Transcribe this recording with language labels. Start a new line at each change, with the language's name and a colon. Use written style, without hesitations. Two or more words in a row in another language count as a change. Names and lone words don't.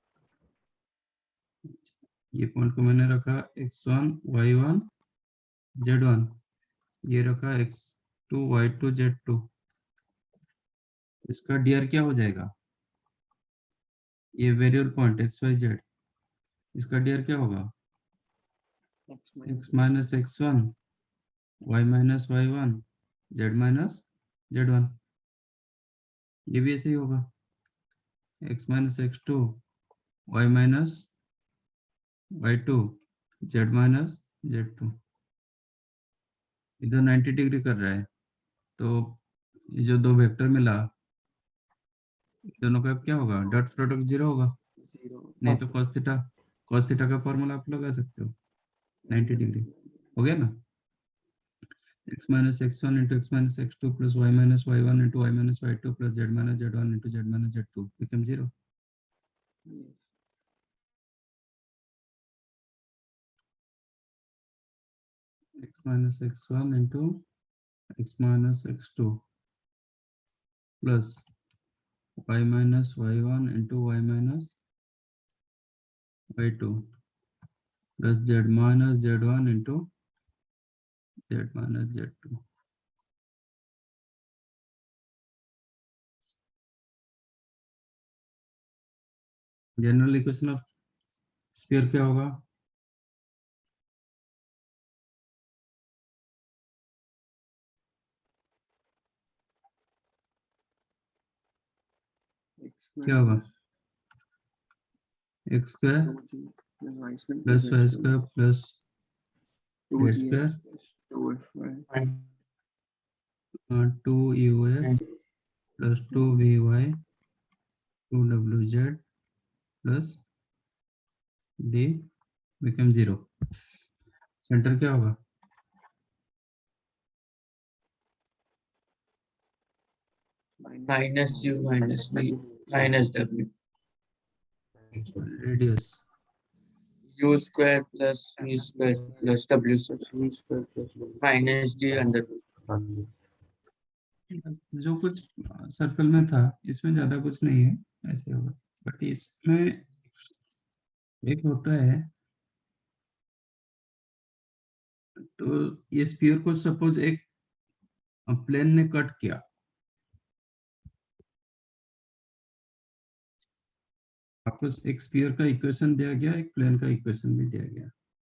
Hindi: ये पॉइंट को मैंने रखा x1 y1 z1, ये रखा x2 y2 z2, इसका dr क्या हो जाएगा? ये
English: variable point
Hindi: x y z, इसका dr क्या होगा?
English: x minus x1 y minus y1 z minus z1,
Hindi: ये भी ऐसे ही होगा
English: x minus x2 y minus y2 z minus z2।
Hindi: इधर 90 डिग्री कर रहा है, तो ये जो दो वेक्टर मिला दोनों का क्या होगा?
English: dot product
Hindi: 0 होगा, नहीं तो
English: cos theta
Hindi: का फॉर्मूला आप लगा सकते हो 90 डिग्री। हो गया ना?
English: x minus x1 into x minus x2 plus y minus y1 into y minus y2 plus z minus z1 into z minus z2 become 0. X minus x1 into x minus x2 plus y minus y1 into y minus y2 plus z minus z1 into z minus z2। general equation of sphere
Hindi: क्या होगा? क्या होगा?
English: x square plus y square plus z square 2ux plus 2vy 2wz plus d become 0।
Hindi: सेंटर क्या होगा?
English: minus u minus v minus w. रेडियस U square plus v square plus w square minus d under root.
Hindi: जो कुछ सर्कल में था इसमें ज्यादा कुछ नहीं है, ऐसे होगा। बट इसमें एक होता है, तो ये स्फीयर को सपोज एक प्लेन ने कट किया, आपको एक स्फीयर का इक्वेशन दिया गया, एक प्लेन का इक्वेशन भी दिया गया।